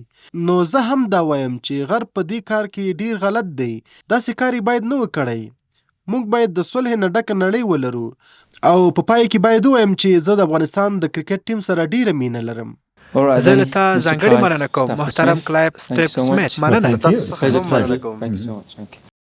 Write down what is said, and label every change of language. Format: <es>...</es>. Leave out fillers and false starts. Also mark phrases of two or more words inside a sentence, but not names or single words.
<ps>نو زه هم دا وایم چې غرب په دې کار کې ډیر غلط دی. داسې کار باید نه وکړی. موږ باید د صلح نه ډکه نړۍ ولرو او په پای کې باید ووایم چې زه د افغانستان د کرکټ ټیم سره ډیره مینه لرم. زه له تا ځانګړې مننه کوم محترم کلایف سټیپ سمیت. مننه.</ps> <en>Well, thank you. It's a pleasure. Thank you so much. Thank you.</en>